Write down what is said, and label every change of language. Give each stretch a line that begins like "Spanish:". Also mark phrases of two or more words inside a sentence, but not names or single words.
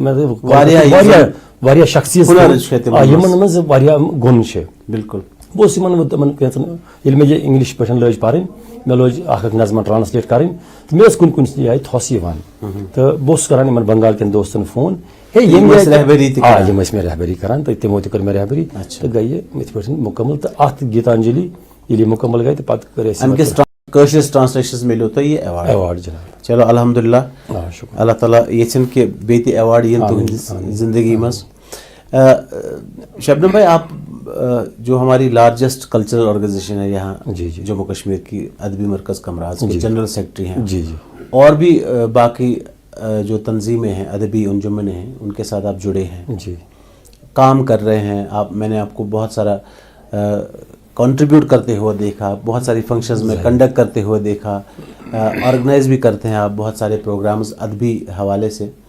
Kashmiri: مےٚ واریاہ شخصیت یِمن منٛز واریاہ گُن چھِ بالکل بہٕ اوسُس یِمن تِمن کینٛژن ییٚلہِ مےٚ یہِ انگلش پٲٹھۍ لٲج پرٕنۍ مےٚ لٲج اکھ نظمہ ٹرانسلیٹ کرٕنۍ تہٕ مےٚ ٲس کُنہِ جایہِ تھوٚس یِوان تہٕ بہٕ اوسُس کران یِمن بنگال کٮ۪ن دوستن فون یِم ٲسۍ مےٚ رہبری کران تہٕ تِمو تہِ کٔر مےٚ رہبری تہٕ گٔے یہِ یِتھ پٲٹھۍ مُکمل تہٕ اتھ گیتانجلی ییٚلہِ یہِ مُکمل گٔے تہٕ پتہٕ کٔر اَسہِ کٲشرِس ٹرانسلیشنس مِلیو تۄہہِ یہِ ایواڈ جناب چلو الحمدللہ اللہ تعالیٰ یژھِن کہِ بیٚیہِ تہِ ایواڈ یِن تُہنٛدِس زندگی منٛز
Urdu: شبنم بھائی آپ جو ہماری
English: largest cultural
Urdu: آرگنائزیشن ہے یہاں جموں کشمیر کی ادبی مرکز کمراز کے جنرل سیکرٹری ہیں اور بھی باقی جو تنظیمیں ہیں ادبی انجمن ہیں ان کے ساتھ آپ جڑے ہیں کام کر رہے ہیں آپ میں نے آپ کو بہت سارا کنٹریبیوٹ کرتے ہوئے دیکھا بہت ساری فنکشنز میں کنڈکٹ کرتے ہوئے دیکھا آرگنائز بھی کرتے ہیں آپ بہت سارے پروگرامز ادبی حوالے سے